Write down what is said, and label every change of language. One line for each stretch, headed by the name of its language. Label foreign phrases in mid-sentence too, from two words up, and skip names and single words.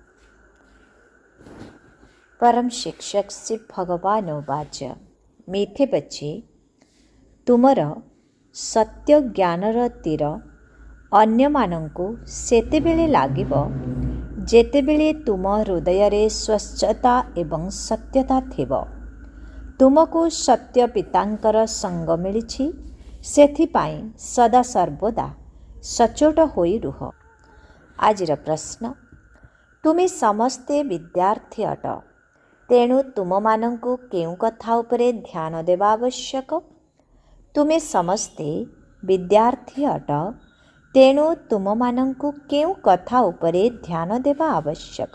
Odia: ପରମ ଶିକ୍ଷକ ଶ୍ରୀ ଭଗବାନ ଉବାଚ,
Hindi: मीठे बच्चे,
Odia: ତୁମର ସତ୍ୟ ଜ୍ଞାନର ତୀର ଅନ୍ୟମାନଙ୍କୁ ସେତେବେଳେ ଲାଗିବ ଯେତେବେଳେ ତୁମ ହୃଦୟ ସ୍ୱଚ୍ଛତା ଏବଂ ସତ୍ୟତା ଥିବ। ତୁମକୁ ସତ୍ୟ ପିତାଙ୍କର ସଙ୍ଗ ମିଳିଛି, ସେଥିପାଇଁ ସଦା ସର୍ବଦା ସଚୋଟ ହୋଇ ରୁହ। ଆଜିର ପ୍ରଶ୍ନ, ତୁମେ ସମସ୍ତେ ବିଦ୍ୟାର୍ଥୀ ଅଟ, ତେଣୁ ତୁମମାନଙ୍କୁ କେଉଁ କଥା ଉପରେ ଧ୍ୟାନ ଦେବା ଆବଶ୍ୟକ? ତୁମେ ସମସ୍ତେ ବିଦ୍ୟାର୍ଥୀ ଅଟ, ତେଣୁ ତୁମମାନଙ୍କୁ କେଉଁ କଥା ଉପରେ ଧ୍ୟାନ ଦେବା ଆବଶ୍ୟକ?